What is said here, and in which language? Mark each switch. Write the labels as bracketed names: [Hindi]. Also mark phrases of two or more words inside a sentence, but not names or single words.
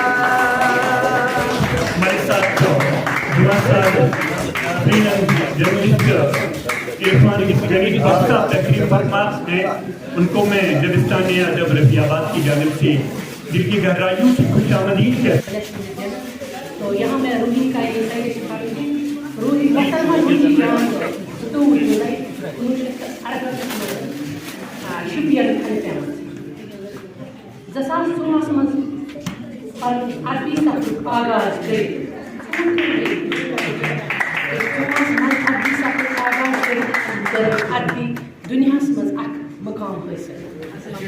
[Urdu] ہمارے ساتھ دعا صاحب جرنلسٹ عرفان غنی بخش صاحب تقریر فرماتے ہیں، ان کو میں دبستان ادب رفیع آباد کی جانب سے دل کی گہرائیوں سے خوش آمدید کہتا ہوں۔ تو یہاں میں روحی کا ایک [Kashmiri] روحی محترمہ روحی جان شپین زساس ژوٚوُہس منٛز عربی سبقُک آغاز کٔرِتھ کٔر عربی دُنیاہس منٛز اکھ مقام حٲصِل۔